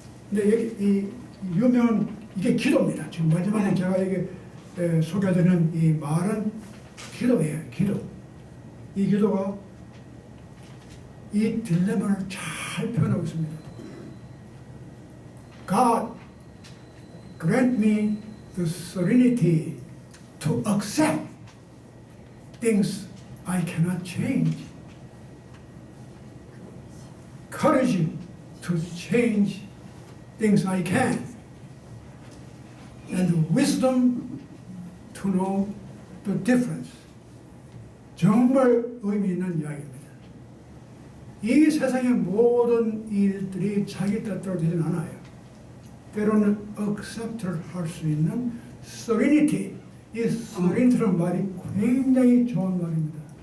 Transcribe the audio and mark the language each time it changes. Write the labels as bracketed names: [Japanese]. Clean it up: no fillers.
[Korean] 근데 이 유명한 이게 기도입니다. 지금 마지막에 제가 이게 소개드리는 이 말은 기도예요. 기도. 이 기도가 이 딜레마를 잘 표현하고 있습니다. [English] God, grant me the serenity to accept things I cannot change, courage to change things I can, and wisdom to know the difference. [Korean] 정말 의미 있는 이야기입니다. 이 세상의 모든 일들이 자기 뜻대로 되지는 않아요. 때로는 accept를 할 수 있는 serenity, 이 serenity라는 말이 굉장히 좋은 말입니다.